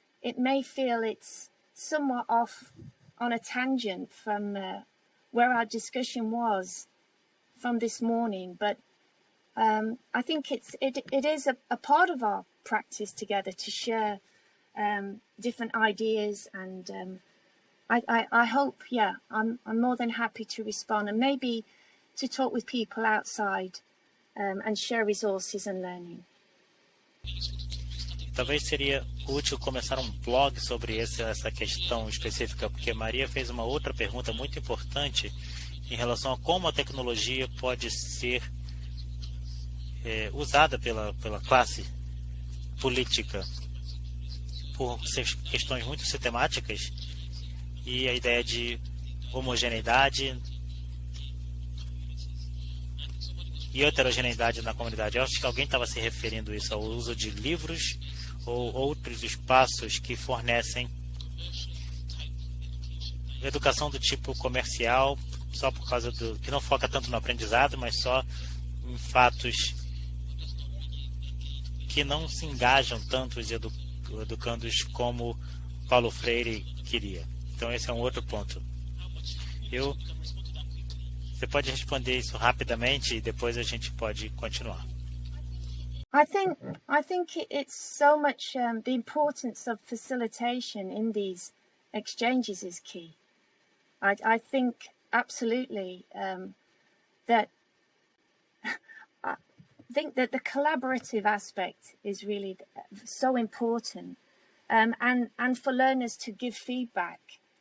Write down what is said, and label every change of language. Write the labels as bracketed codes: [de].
[en] It may feel it's somewhat off on a tangent from where our discussion was from this morning, but I think it is a part of our practice together to share different ideas, and I hope, I'm more than happy to respond and maybe to talk with people outside and share resources and learning. [pt] Talvez seria útil começar um blog sobre essa questão específica, porque Maria fez uma outra pergunta muito importante em relação a como a tecnologia pode ser usada pela classe política por questões muito sistemáticas, e a ideia de homogeneidade e heterogeneidade na comunidade. Eu acho que alguém estava se referindo isso ao uso de livros ou outros espaços que fornecem educação do tipo comercial, só por causa que não foca tanto no aprendizado, mas só em fatos que não se engajam tanto os educandos como Paulo Freire queria. Então esse é um outro ponto. Você pode responder isso rapidamente e depois a gente pode continuar. [en] I think it's so much the importance of facilitation in these exchanges is key. I think absolutely that the collaborative aspect is really so important, and for learners to give feedback.